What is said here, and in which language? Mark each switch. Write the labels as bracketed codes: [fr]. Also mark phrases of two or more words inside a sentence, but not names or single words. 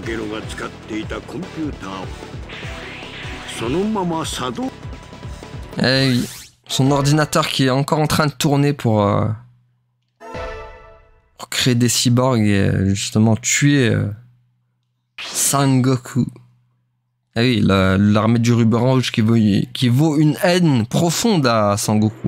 [ja] Gero が使っていたコンピューターをそのまま作動。 [fr] Hey, son ordinateur qui est encore en train de tourner pour créer des cyborgs et justement tuer Sangoku. Ah oui, l'armée du ruban rouge qui vaut une haine profonde à Sangoku.